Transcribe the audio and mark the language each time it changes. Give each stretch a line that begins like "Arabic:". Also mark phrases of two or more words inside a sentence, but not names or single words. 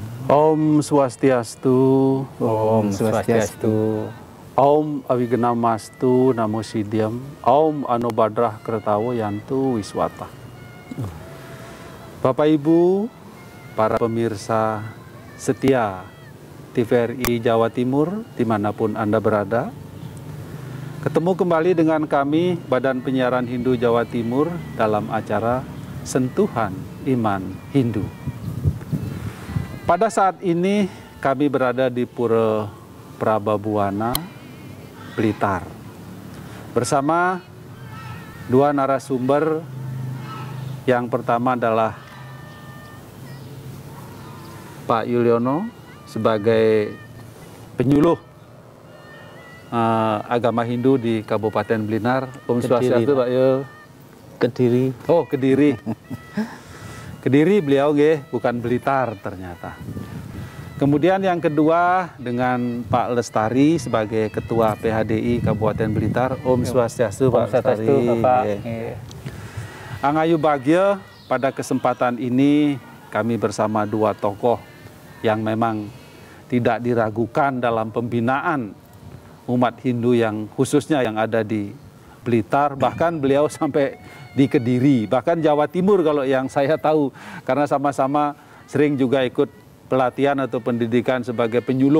Sanskrit: Om Swastiastu. Om Swastiastu. Om Awigenamastu Namo Siddhyam. Om Anobadrah Kertawo Yantu Wiswata.
Indonesian: Bapak Ibu, para pemirsa setia TVRI Jawa Timur dimanapun Anda berada, ketemu kembali dengan kami Badan Penyiaran Hindu Jawa Timur dalam acara Sentuhan Iman Hindu. Pada saat ini kami berada di Pura Prababuana, Blitar, bersama dua narasumber. Yang pertama adalah Pak Yuliono sebagai penyuluh agama Hindu di Kabupaten Blitar.
Sanskrit: Om Swastiastu
Indonesian: Pak Yul. Kediri. Oh, Kediri. Kediri beliau bukan Blitar ternyata. Kemudian yang kedua dengan Pak Lestari sebagai Ketua PHDI Kabupaten Blitar.
Sanskrit: Om Swastiastu
Indonesian: Pak Lestari.
Balinese: Angayu Bagya,
Indonesian: pada kesempatan ini kami bersama dua tokoh yang memang tidak diragukan dalam pembinaan umat Hindu yang khususnya yang ada di Blitar, bahkan beliau sampai di Kediri, bahkan Jawa Timur kalau yang saya tahu, karena sama-sama sering juga ikut pelatihan atau pendidikan sebagai penyuluh.